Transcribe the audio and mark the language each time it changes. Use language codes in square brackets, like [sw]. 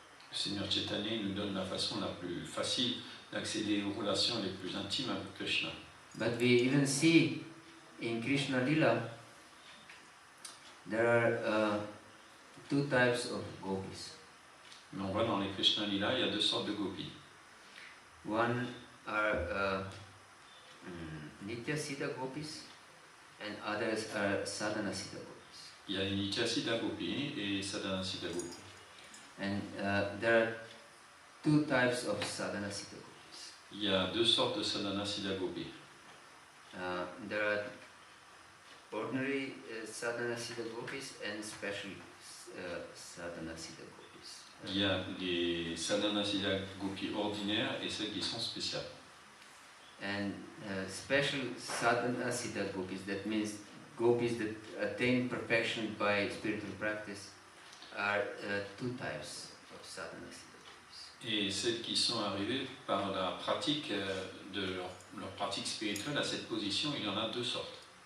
[fr] Le Seigneur Chaitanya nous donne la façon la plus facile d'accéder aux relations les plus intimes avec Krishna. [en] But we even see in Krishna Lila there are two types of gopis. [fr] Mais on voit dans les Krishna Lila, il y a deux sortes de gopis. [en] One are Nitya Siddha gopis and others are Sadhana Siddha gopis. [fr] Il y a les Nitya Siddha Gopi et Sadhana Siddha Gopi. [en] And there are two types of Sadhana Siddha gopis. [fr] Il y a deux sortes de Sadhana Siddha Gopi. [en] There are ordinary Sadhana Siddha gopis and special Sadhana Siddha gopis. [fr] Il y a les Sadhana Siddha Gopi ordinaires et celles qui sont spéciales. [en] And special Sadhana Siddha gopis, that means gopis that attain perfection by spiritual practice, are two types of Sadhana Siddha gopis. [fr] Et celles qui sont arrivées par la pratique de leur pratique spirituelle à cette position, il y en a deux sortes.